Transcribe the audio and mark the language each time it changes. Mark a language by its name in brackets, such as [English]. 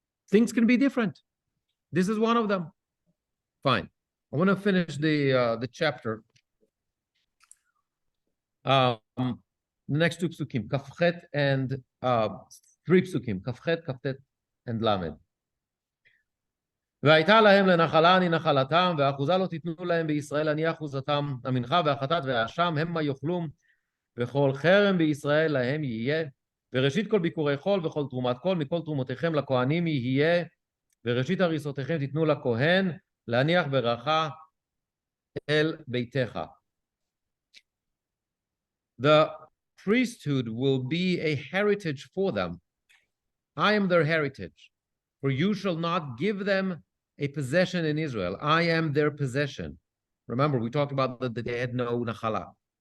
[English] Things can be different. This is one of them. Fine. I want to finish the chapter. The next two psukim, Kafchet and three psukim, Kafchet, Kaftet, and Lamed. [Hebrew] והייתה להם לנחלה אני נחלתם, והאחוזה לא תיתנו להם בישראל אני אחוזתם, המנחה והחטאת והאשם המה יאכלום, וכל חרם בישראל להם יהיה, וראשית כל ביקורי חול וכל תרומת קול, מכל תרומותיכם לכהנים יהיה, וראשית הריסותיכם תיתנו לכהן, להניח ברכה אל ביתך. [English] The priesthood will be a heritage for them. I am their heritage. For you shall not give them a possession in Israel. I am their possession. Remember, we talked about that they had no nachala.